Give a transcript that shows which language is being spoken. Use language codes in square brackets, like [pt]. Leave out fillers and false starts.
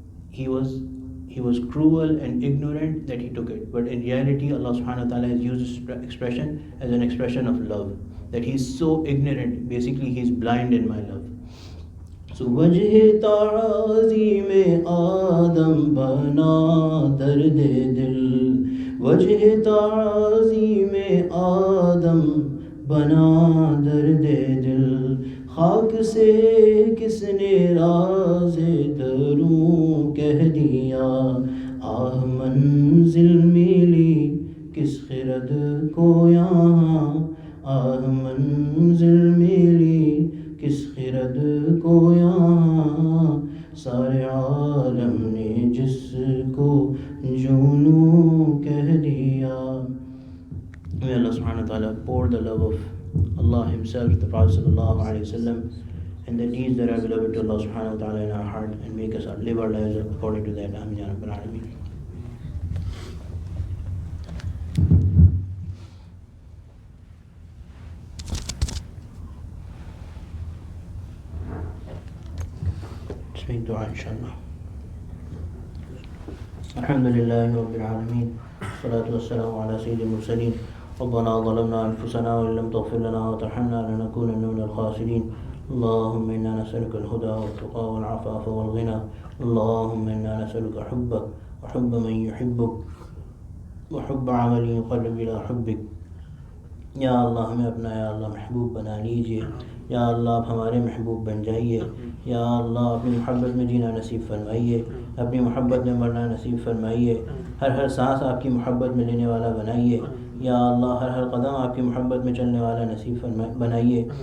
[en] He was cruel and ignorant that he took it. But in reality, Allah subhanahu wa ta'ala has used this expression as an expression of love, that he's so ignorant, basically he's blind in my love. [ur] So wajh ta'azi mein Adam bana dard dil, wajh ta'azi mein Adam bana dard dil, خاک سے کس نے راز دروں کہہ دیا, آہ منزل ملی کس خرد کو یہاں, آہ منزل ملی کس خرد کو یہاں, سارے عالم نے جس کو جونوں کہہ دیا. [en] May Allah subhanahu wa ta'ala pour the love of Allah Himself, the Prophet sallallahu alaihi wasallam, and the deeds that are beloved to Allah subhanahu wa ta'ala in our heart, and make us live our lives according to that. [ar] Amin ya Rabbal Alameen. [en] Let's make dua inshallah. [ar] Alhamdulillahi Rabbil Alameen. Salatu wassalamu ala Sayyidil Mursaleen. ربنا ظلمنا أنفسنا وإن لم تغفر لنا وترحمنا لنكونن من الخاسرين. اللهم إنا نسألك الهدى والتقى والعفاف والغنى. اللهم إنا نسألك حبك وحب من يحبك وحب عمل يقرب إلى حبك. [ur] یا اللہ ہمیں اپنا یا اللہ محبوب بنا لیجئے. یا اللہ آپ ہمارے محبوب بن جائیے. یا اللہ اپنی محبت میں جینا نصیب فرمائیے, اپنی محبت میں مرنا نصیب فرمائیے. ہر سانس آپ کی محبت میں لینے والا بنائیے. یا اللہ ہر قدم آپ کی محبت میں چلنے والا نصیب بنائیے.